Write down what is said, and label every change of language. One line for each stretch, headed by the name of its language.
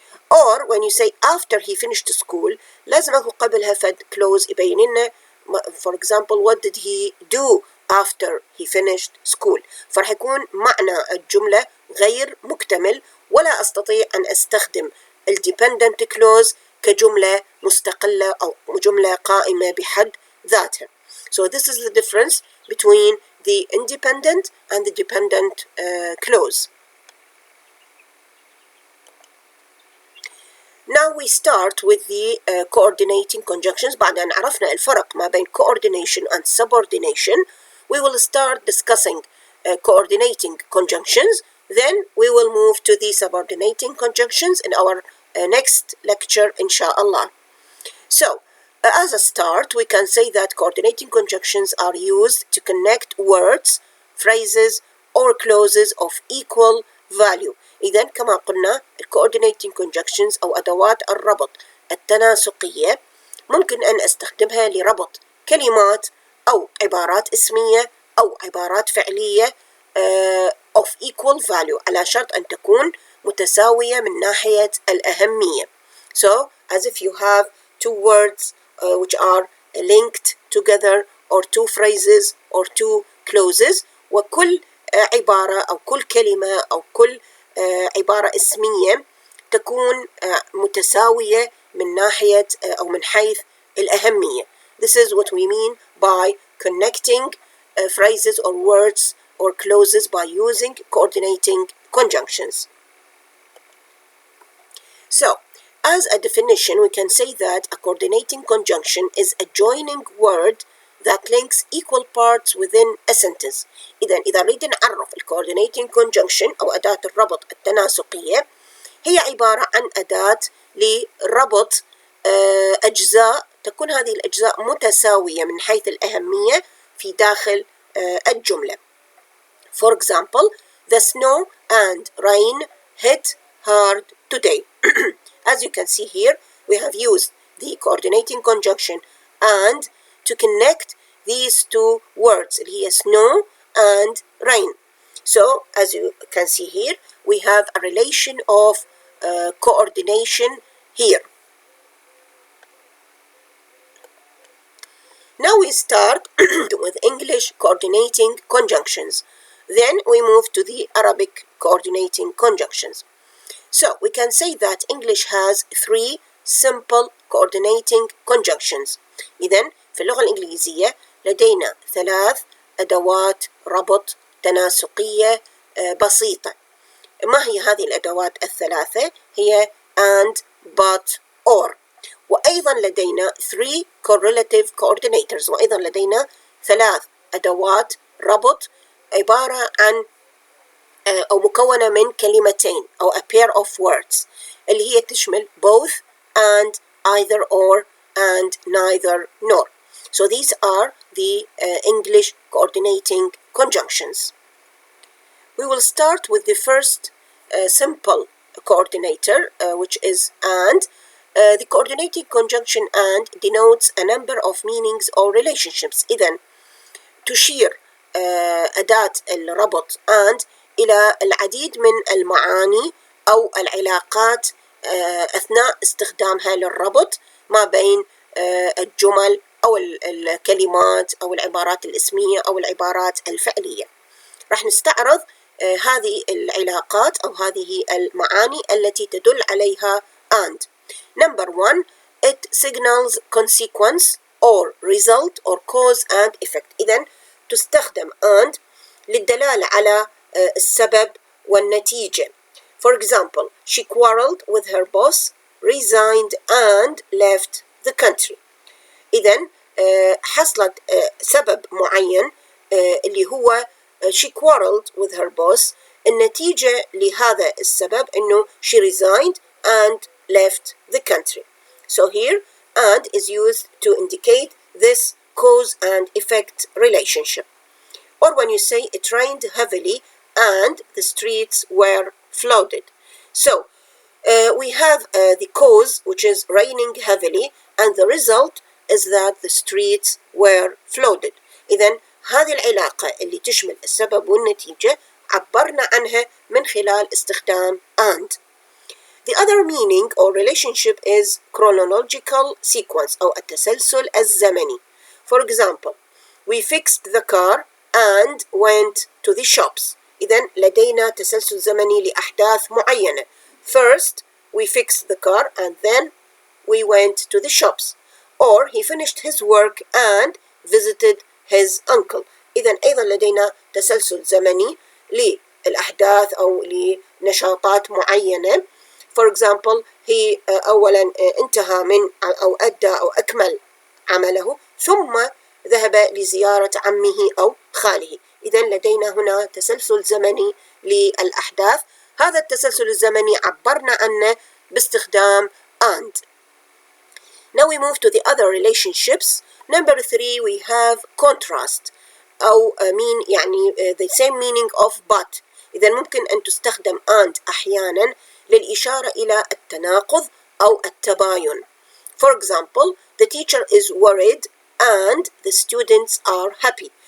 English: Or when you say after he finished school
Arabic: لازم يكون قبلها
English: clause
Arabic: يبين لنا
English: for example what did he do after he finished school.
Arabic: فرح يكون معنى الجملة غير مكتمل ولا أستطيع أن أستخدم dependent clause كجملة مستقلة أو جملة قائمة بحد ذاتها.
English: So this is the difference between the independent and the dependent clause. Now we start with the coordinating conjunctions.
Arabic: بعد أن عرفنا الفرق ما بين
English: coordination and subordination, we will start discussing coordinating conjunctions. Then we will move to the subordinating conjunctions in our next lecture, inshallah. So, as a start, we can say that coordinating conjunctions are used to connect words, phrases, or clauses of equal value.
Arabic: إذن كما قلنا coordinating conjunctions أو أدوات الربط التناسقية ممكن أن أستخدمها لربط كلمات أو عبارات اسمية أو عبارات فعلية
English: of equal value
Arabic: على شرط أن تكون متساوية من ناحية الأهمية.
English: So, as if you have two words which are linked together or two phrases or two clauses
Arabic: وكل عبارة أو كل كلمة أو كل عبارة اسمية تكون متساوية من ناحية أو من حيث الأهمية.
English: This is what we mean by connecting phrases or words or clauses by using coordinating conjunctions. So, as a definition, we can say that a coordinating conjunction is a joining word that links equal parts within a sentence.
Arabic: إذا نريد نعرف coordinating conjunction أو أداة الربط التناسقية هي عبارة عن أداة لربط أجزاء تكون هذه الأجزاء متساوية من حيث الأهمية في داخل الجملة.
English: For example, the snow and rain hit hard today. As you can see here, we have used the coordinating conjunction and to connect these two words,
Arabic: اللي هي
English: snow and rain. So, as you can see here, we have a relation of coordination here. Now we start with English coordinating conjunctions. Then we move to the Arabic coordinating conjunctions. So we can say that English has three simple coordinating conjunctions.
Arabic: إذن في اللغة الإنجليزية لدينا 3 أدوات ربط تناسقية بسيطة. ما هي هذه الأدوات الثلاثة؟ هي and, but, or. وأيضا لدينا 3 correlative coordinators، وأيضا لدينا 3 أدوات ربط عبارة عن أو مكونة من كلمتين أو
English: a pair of words
Arabic: اللي هي تشمل both and either or and neither nor.
English: So these are the English coordinating conjunctions. We will start with the first simple coordinator which is and. The coordinating conjunction and denotes a number of meanings or relationships.
Arabic: إذن تشير أداة الربط and إلى العديد من المعاني أو العلاقات أثناء استخدامها للربط ما بين الجمل أو الكلمات أو العبارات الاسمية أو العبارات الفعلية. راح نستعرض هذه العلاقات أو هذه المعاني التي تدل عليها and.
English: Number 1, it signals consequence or result or cause and effect.
Arabic: إذن تستخدم and للدلالة على السبب والنتيجة.
English: For example, she quarreled with her boss, resigned and left the country.
Arabic: إذن حصلت سبب معين اللي هو
English: she quarreled with her boss.
Arabic: النتيجة لهذا السبب إنه
English: she resigned and left the country. So here and is used to indicate this cause and effect relationship. Or when you say it rained heavily and the streets were flooded. So we have the cause, which is raining heavily, and the result is that the streets were flooded.
Arabic: إذن هذه العلاقة اللي تشمل السبب والنتيجة عبرنا عنها من خلال استخدام and.
English: The other meaning or relationship is chronological sequence
Arabic: أو التسلسل الزمني.
English: For example, we fixed the car and went to the shops.
Arabic: إذن لدينا تسلسل زمني لأحداث معينة.
English: First, we fixed the car and then we went to the shops. Or he finished his work and visited his uncle.
Arabic: إذن أيضا لدينا تسلسل زمني للأحداث أو لنشاطات معينة.
English: For example, he
Arabic: أولا انتهى من أو أدى أو أكمل عمله ثم ذهب لزيارة عمه أو خاله. إذن لدينا هنا تسلسل زمني للأحداث. هذا التسلسل الزمني عبرنا عنه باستخدام and.
English: Now we move to the other relationships. Number 3, we have contrast
Arabic: أو يعني
English: the same meaning of but.
Arabic: إذا ممكن أن تستخدم and أحيانا للإشارة إلى التناقض أو التباين.
English: For example, the teacher is worried and the students are happy.